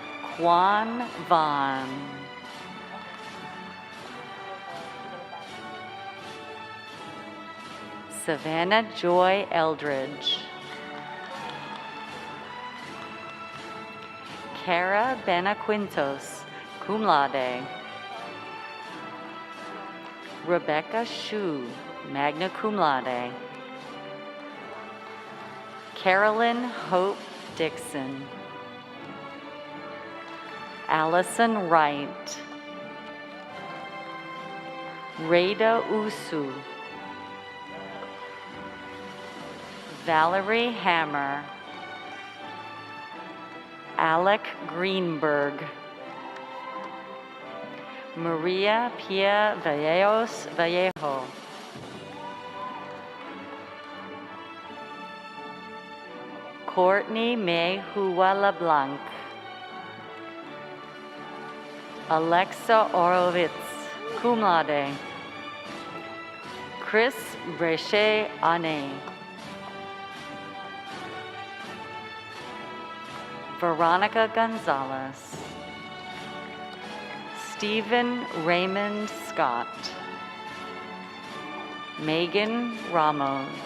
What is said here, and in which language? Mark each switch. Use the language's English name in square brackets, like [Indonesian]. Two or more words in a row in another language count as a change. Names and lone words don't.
[English] Juan Vaughn. Savannah Joy Eldridge. Cara Benaquintos, [Latin] cum laude. [English] Rebecca Shu, [Latin] magna cum laude. [English] Carolyn Hope Dixon. Allison Wright. Rada Usu. Valerie Hammer. Alec Greenberg. Maria Pia Vallejo. Courtney May Hua LeBlanc. Alexa Orovitz, [Latin] cum laude. [English] Chris Breche Ane. Veronica Gonzalez. Stephen Raymond Scott. Megan Ramos.